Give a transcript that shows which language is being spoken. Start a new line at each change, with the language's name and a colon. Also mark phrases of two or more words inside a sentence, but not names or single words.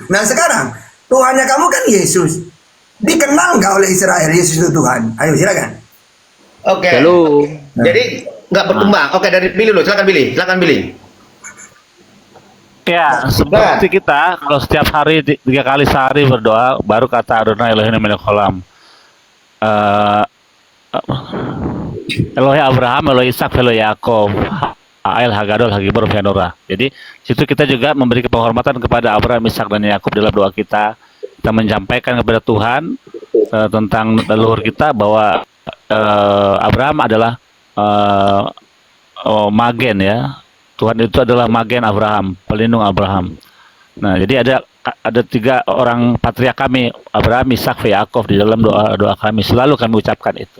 Indonesian: Nah sekarang Tuhannya kamu kan Yesus. Dikenal nggak oleh Israel Yesus itu Tuhan? Ayo silakan. Oke. Jadi nggak berkembang. Oke, dari Billy dulu. Silakan Billy. Silakan Billy. Ya, seperti kita kalau setiap hari 3 kali sehari berdoa, baru kata
Hebrew: אדוני אלוהים מלך העולם. אלוהי אברהם, אלוהי יצחק, אלוהי יעקב, האל הגדול הגיבור והנורא.
Indonesian: Jadi situ kita juga memberi penghormatan kepada Abraham, Ishak dan Yakub dalam doa kita. Kita menyampaikan kepada Tuhan tentang leluhur kita bahwa Abraham adalah magen ya. Tuhan itu adalah magen Abraham, pelindung Abraham. Nah, jadi ada 3 orang patriark kami, Abraham, Ishak, Yakov, di dalam doa kami selalu kami ucapkan itu.